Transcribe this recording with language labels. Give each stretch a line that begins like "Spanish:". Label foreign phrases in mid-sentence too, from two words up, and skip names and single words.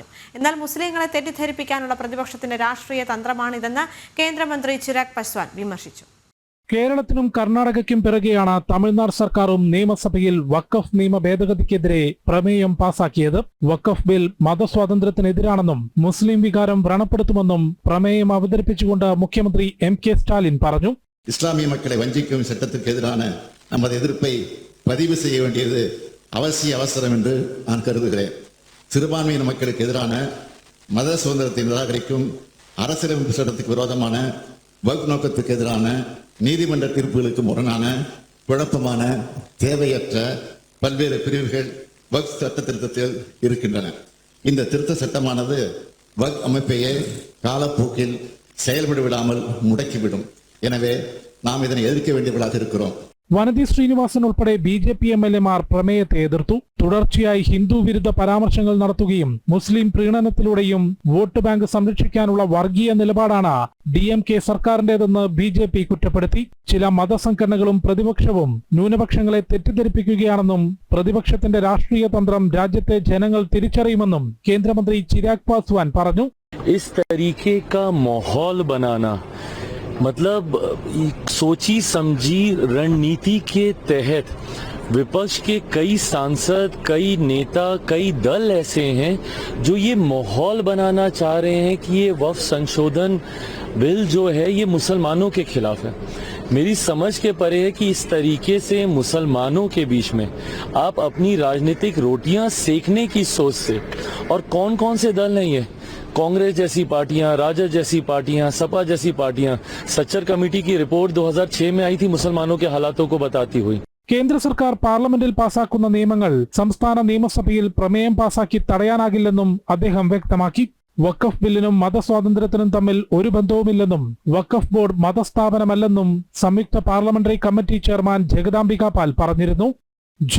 Malayalam: എന്നാൽ മുസ്ലിങ്ങളെ തെറ്റിദ്ധരിപ്പിക്കാനുള്ള പ്രതിപക്ഷത്തിന്റെ രാഷ്ട്രീയ തന്ത്രമാണിതെന്ന് കേന്ദ്രമന്ത്രി ചിരാഗ് പസ്വാൻ വിമർശിച്ചു. കേരളത്തിനും കർണാടകയ്ക്കും പിറകെയാണ് തമിഴ്നാട് സർക്കാരും നിയമസഭയിൽ വഖഫ് നിയമ ഭേദഗതിക്കെതിരെ പ്രമേയം പാസാക്കിയത്. വഖഫ് ബിൽ മതസ്വാതന്ത്ര്യത്തിനെതിരാണെന്നും മുസ്ലിം വികാരം വ്രണപ്പെടുത്തുമെന്നും പ്രമേയം അവതരിപ്പിച്ചുകൊണ്ട് മുഖ്യമന്ത്രി എം.കെ. സ്റ്റാലിൻ പറഞ്ഞു.
Tamil: இஸ்லாமிய மக்களை வஞ்சிக்கும் சட்டத்திற்கு எதிரான நமது எதிர்ப்பை பதிவு செய்ய வேண்டியது அவசியம் என்று நான் கருதுகிறேன். சிறுபான்மையின மக்களுக்கு எதிரான மத சுதந்திரத்தை நிராகரிக்கும் அரசியலமைப்பு சட்டத்துக்கு விரோதமான வக்ஃப் நோக்கத்துக்கு எதிரான நீதிமன்ற தீர்ப்புகளுக்கு முரணான குழப்பமான தேவையற்ற பல்வேறு பிரிவுகள் வக்ஃப் சட்ட திருத்தத்தில் இருக்கின்றன. இந்த திருத்த சட்டமானது வக்ஃப் அமைப்பையே காலப்போக்கில் செயல்பட விடாமல் முடக்கிவிடும். எனவே நாம் இதனை எதிர்க்க வேண்டியவர்களாக இருக்கிறோம்.
Malayalam: വനതി ശ്രീനിവാസൻ ഉൾപ്പെടെ BJP MLA-മാർ പ്രമേയത്തെ എതിർത്തു. തുടർച്ചയായി ഹിന്ദു വിരുദ്ധ പരാമർശങ്ങൾ നടത്തുകയും മുസ്ലിം പ്രീണനത്തിലൂടെയും വോട്ട് ബാങ്ക് സംരക്ഷിക്കാനുള്ള വർഗീയ നിലപാടാണ് DMK സർക്കാരിന്റേതെന്ന് BJP കുറ്റപ്പെടുത്തി. ചില മതസംഘടനകളും പ്രതിപക്ഷവും ന്യൂനപക്ഷങ്ങളെ തെറ്റിദ്ധരിപ്പിക്കുകയാണെന്നും പ്രതിപക്ഷത്തിന്റെ രാഷ്ട്രീയ തന്ത്രം രാജ്യത്തെ ജനങ്ങൾ തിരിച്ചറിയുമെന്നും കേന്ദ്രമന്ത്രി ചിരാഗ് പാസ്വാൻ പറഞ്ഞു.
Hindi: इस तरीके का माहौल बनाना मतलब सोची समझी रणनीति के तहत विपक्ष के कई सांसद, कई नेता, कई दल ऐसे हैं जो ये माहौल बनाना चाह रहे हैं कि ये वक्फ संशोधन बिल जो है ये मुसलमानों के खिलाफ है. मेरी समझ के परे है कि इस तरीके से मुसलमानों के बीच में आप अपनी राजनीतिक रोटियां सेकने की सोच से, और कौन कौन से दल नहीं है, कांग्रेस जैसी पार्टियां, राजद जैसी पार्टियां, सपा जैसी पार्टियां, सच्चर कमेटी की रिपोर्ट 2006 में आई थी मुसलमानों के हालातों को बताती हुई.
Malayalam: കേന്ദ്ര സർക്കാർ പാർലമെന്റിൽ പാസാക്കുന്ന നിയമങ്ങൾ സംസ്ഥാന നിയമസഭയിൽ പ്രമേയം പാസാക്കി തടയാനാകില്ലെന്നും അദ്ദേഹം വ്യക്തമാക്കി. വഖഫ് ബില്ലിനും മതസ്വാതന്ത്ര്യത്തിനും തമ്മിൽ ഒരു ബന്ധവുമില്ലെന്നും വഖഫ് ബോർഡ് മതസ്ഥാപനമല്ലെന്നും സംയുക്ത പാർലമെന്ററി കമ്മിറ്റി ചെയർമാൻ ജഗദാംബിക പാൽ പറഞ്ഞിരുന്നു.